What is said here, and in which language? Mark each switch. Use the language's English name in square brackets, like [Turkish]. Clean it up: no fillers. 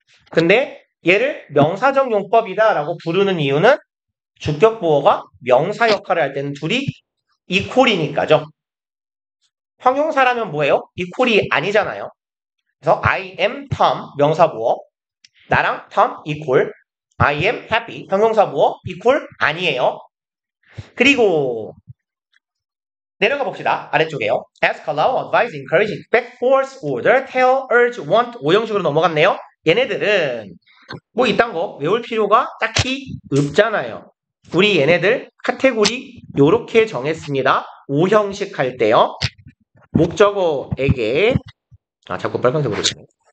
[Korean] 근데 얘를 명사적 용법이다 라고 부르는 이유는 주격 보어가 명사 역할을 할 때는 둘이 이퀄이니까죠. 형용사라면 뭐예요? 이퀄이 아니잖아요. 그래서 [English] I am Tom [Korean] 명사 보어 나랑 Tom 이퀄 [English] I am happy [Korean] 형용사 보어 이퀄 아니에요. 그리고 내려가 봅시다. 아래쪽에요. [English] ask, allow, advise, encourage, expect, force, order, tell, urge, want 5형식으로 넘어갔네요. [Korean] 얘네들은 뭐 이딴 거 외울 필요가 딱히 없잖아요. 우리 얘네들 카테고리 요렇게 정했습니다. 5형식 할 때요. 목적어에게 자꾸 빨간색으로 되네.